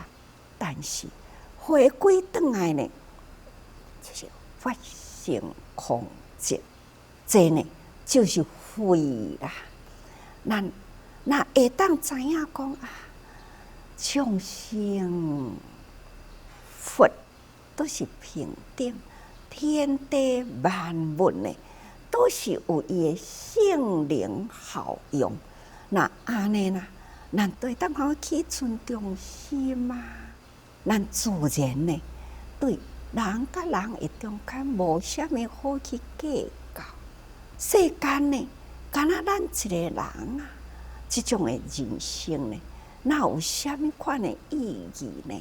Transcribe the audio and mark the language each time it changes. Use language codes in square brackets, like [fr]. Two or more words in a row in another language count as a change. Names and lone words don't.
[nan] 但是回归转来呢，就是法性空寂，这呢就是慧啦。咱那会当知影讲众生佛都是平等，天地万物呢都是有伊的性灵效用。那安尼啦，咱对当好去尊重心嘛。咱自然呢，对人甲人的中间无啥物好去计较。世间呢，敢若咱一个人这种的人生呢，哪有啥物款的意义呢？